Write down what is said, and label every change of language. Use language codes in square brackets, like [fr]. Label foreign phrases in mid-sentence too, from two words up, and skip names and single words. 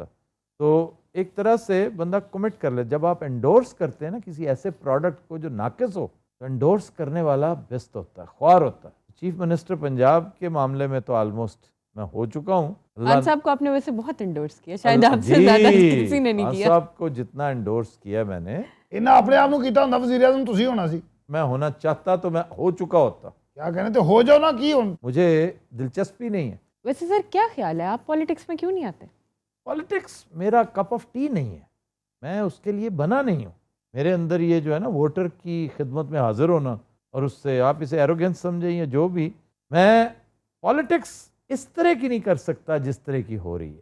[ur] تو ایک طرح سے بندہ کمٹ کر لے. جب آپ انڈورس کرتے ہیں نا کسی ایسے پروڈکٹ کو جو ناقص ہو, تو انڈورس کرنے والا بیست ہوتا ہے, خوار ہوتا ہے. [en] chief minister [ur] پنجاب کے معاملے میں تو آلموسٹ میں ہو چکا ہوں. خان صاحب کو آپ نے ویسے بہت انڈورس کیا, شاید آپ سے زیادہ کسی نے نہیں خان کیا. صاحب کو جتنا انڈورس کیا میں نے, [pa] ਇਹਨਾਂ ਆਪਣੇ ਆਪ ਨੂੰ ਕੀਤਾ ਹੁੰਦਾ ਵਜ਼ੀਰ ਆਜ਼ਮ ਤੁਸੀਂ ਹੋਣਾ ਸੀ. [ur] میں ہونا چاہتا تو میں ہو چکا ہوتا. [pa] ਕਿਆ ਕਹਿੰਦੇ ਤੇ ਹੋ ਜਾਓ ਨਾ, ਕੀ ਹੁਣ. [ur] مجھے دلچسپی نہیں ہے. ویسے سر کیا خیال ہے, آپ پالیٹکس میں کیوں نہیں آتے؟ پالیٹکس میرا [en] cup of tea [ur] نہیں ہے, میں اس کے لیے بنا نہیں ہوں. میرے اندر یہ جو ہے نا ووٹر کی خدمت میں حاضر ہونا, اور اس سے آپ اسے ایروگینس سمجھیں یا جو بھی, میں پالیٹکس اس طرح کی نہیں کر سکتا جس طرح کی ہو رہی ہے.